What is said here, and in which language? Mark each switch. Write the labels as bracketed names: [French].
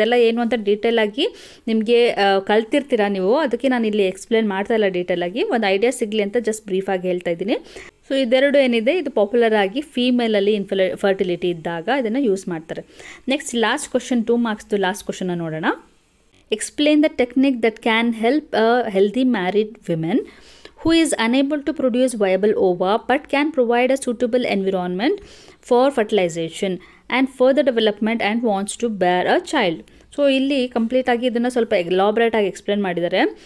[Kannada] ಇದೆಲ್ಲ ಏನು ಅಂತ ಡೀಟೇಲ್ ಆಗಿ ನಿಮಗೆ ಕಲ್ತಿರ್ತೀರಾ ನೀವು, ಅದಕ್ಕೆ ನಾನು ಇಲ್ಲಿ ಎಕ್ಸ್ಪ್ಲೇನ್ ಮಾಡ್ತಾ ಇಲ್ಲ ಡೀಟೇಲ್ ಆಗಿ, ಒಂದು ಐಡಿಯಾ ಸಿಗಲಿ ಅಂತ ಜಸ್ಟ್ ಬ್ರೀಫಾಗಿ ಹೇಳ್ತಾ ಇದ್ದೀನಿ. ಸೊ ಇದೆರಡು ಏನಿದೆ ಇದು ಪಾಪ್ಯುಲರ್ ಆಗಿ ಫೀಮೇಲಲ್ಲಿ ಫರ್ಟಿಲಿಟಿ ಇದ್ದಾಗ ಇದನ್ನು ಯೂಸ್ ಮಾಡ್ತಾರೆ. ನೆಕ್ಸ್ಟ್ ಲಾಸ್ಟ್ ಕ್ವಶನ್, 2 ಮಾರ್ಕ್ಸ್ದು ಲಾಸ್ಟ್ ಕ್ವಶನ್ನ ನೋಡೋಣ. [English] Explain the technique that can help a healthy married women who is unable to produce viable ova but can provide a suitable environment for fertilization and further development and wants to bear a child. [Kannada] So ಇಲ್ಲಿ ಕಂಪ್ಲೀಟಾಗಿ ಇದನ್ನು ಸ್ವಲ್ಪ ಎಲಾಬ್ರೇಟಾಗಿ explain ಮಾಡಿದ್ದಾರೆ.